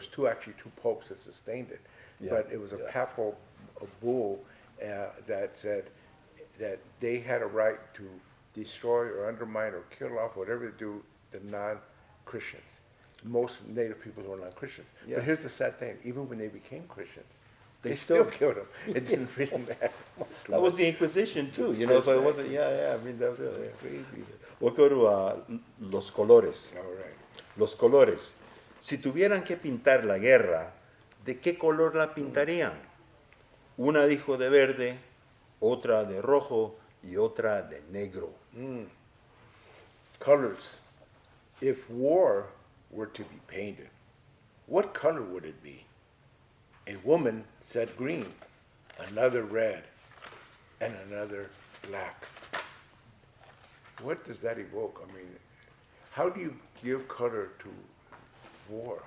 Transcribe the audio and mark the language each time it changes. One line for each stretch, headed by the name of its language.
English: There was two popes that sustained it. But it was a papal bull that said that they had a right to destroy or undermine or kill off, whatever they do, the non-Christians. Most native peoples were non-Christians. But here's the sad thing, even when they became Christians, they still killed them. It didn't really matter. That was the Inquisition too, so it wasn't, I mean, that was really crazy. We'll go to Los Colores. All right.
Spanish: Los Colores. Si tuvieran que pintar la guerra, ¿de qué color la pintarían? Una dijo de verde, otra de rojo y otra de negro.
English: Colors. If war were to be painted, what color would it be? A woman said green, another red, and another black. What does that evoke? I mean, how do you give color to war?